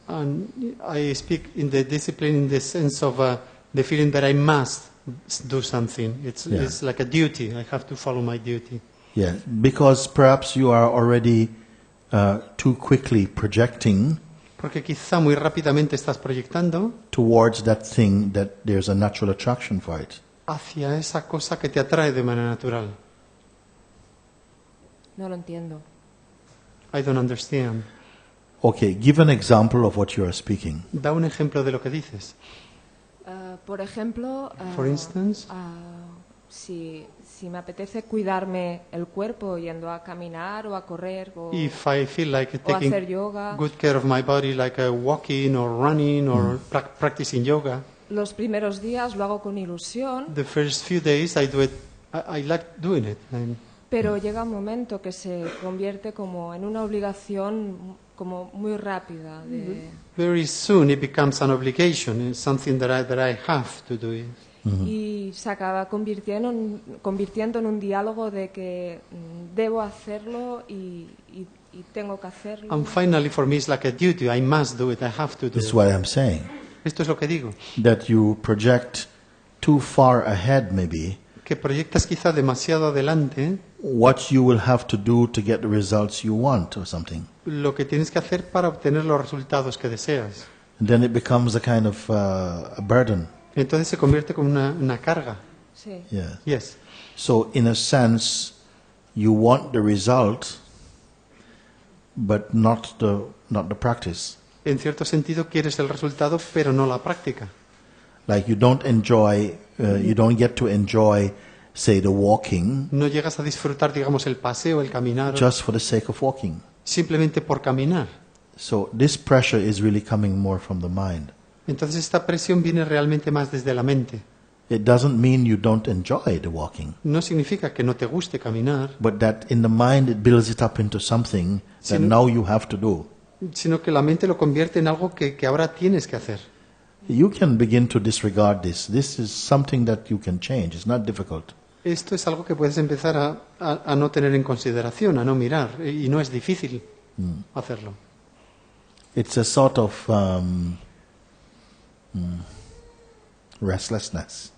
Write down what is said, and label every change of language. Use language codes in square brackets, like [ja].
[en] And I speak in the discipline in the sense of the feeling that I must do something. Yeah. It's like a duty. I have to follow my duty. Yes. Because perhaps you are already too quickly projecting [es] Porque quizá muy rápidamente estás proyectando [en] towards that thing that there's a natural attraction for it. [es] hacia esa cosa que te atrae de manera natural. No lo entiendo. [en] I don't understand. Okay, give an example of what you are speaking. [es] Da un ejemplo de lo que dices. Por ejemplo, [en] For instance, [es] si me apetece cuidarme el cuerpo yendo a caminar o a correr o, [en] if I feel like [es] o hacer [en] taking yoga, good care of my body, like walking or running or practicing yoga, [es] los primeros días lo hago con ilusión, [en] the first few days I do it. I like doing it. [es] pero llega un momento que se convierte como en una obligación como muy rápida de, [en] Very soon it becomes an obligation. It's something that I have to do it. [es] y se acaba convirtiendo en un diálogo de que debo hacerlo y tengo que hacerlo. [en] And finally, for me, it's like a duty. I must do it. I have to do This is it. what I'm saying. [es] Esto es lo que digo. [en] That you project too far ahead, maybe, [es] Que proyectas quizá demasiado adelante [en] what you will have to do to get the results you want or something. [es] lo que tienes que hacer para obtener los resultados que deseas. [en] And then it becomes a kind of a burden. [es] Entonces se convierte como una carga. Sí. [en] Yeah. Yes. So in a sense, you want the result, but not the practice. [es] En cierto sentido quieres el resultado, pero no la práctica. [en] Like you don't get to enjoy, say, the walking [es] No llegas a disfrutar, digamos, el paseo, el caminar, [en] just for the sake of walking. [es] simplemente por caminar. [en] So this pressure is really coming more from the mind. [es] Entonces esta presión viene realmente más desde la mente. [en] It doesn't mean you don't enjoy the walking, [es] No significa que no te guste caminar, [en] but that in the mind it builds it up into something that [es] Sino- [en] now you have to do. [es] sino que la mente lo convierte en algo que ahora tienes que hacer. [en] You can begin to disregard this. This is something that you can change. It's not difficult. [es] Esto es algo que puedes empezar a no tener en consideración, a no mirar, y no es difícil hacerlo. [en] It's a sort of restlessness,